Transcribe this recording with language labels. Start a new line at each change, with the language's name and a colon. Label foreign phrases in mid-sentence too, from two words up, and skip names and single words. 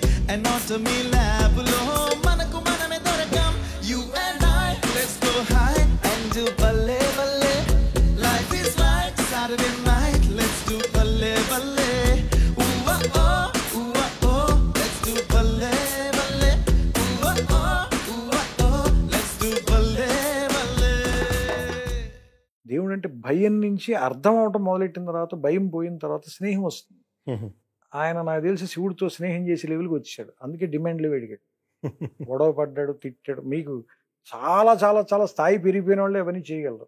English: anatomy lab
Telugu: లో మనకు మనమే దొరకం.
English: You and I, let's go high and do
Punjabi: balle balle.
English: Life is like Saturday night, let's do
Punjabi: balle balle.
English: Ooh oh, let's do
Punjabi: balle balle.
English: Ooh oh, let's do
Punjabi: balle balle.
Telugu: దేవుడు అంటే భయం నుంచి అర్థం అవటం మొదలెట్టిన తర్వాత, భయం పోయిన తర్వాత స్నేహం వస్తుంది. ఆయన నాకు తెలిసి శివుడితో స్నేహం చేసే లెవెల్కి వచ్చాడు. అందుకే డిమాండ్లు అడిగాడు, గొడవ పడ్డాడు, తిట్టాడు. మీకు చాలా చాలా చాలా స్థాయి పెరిగిపోయిన వాళ్ళే అవన్నీ చేయగలరు.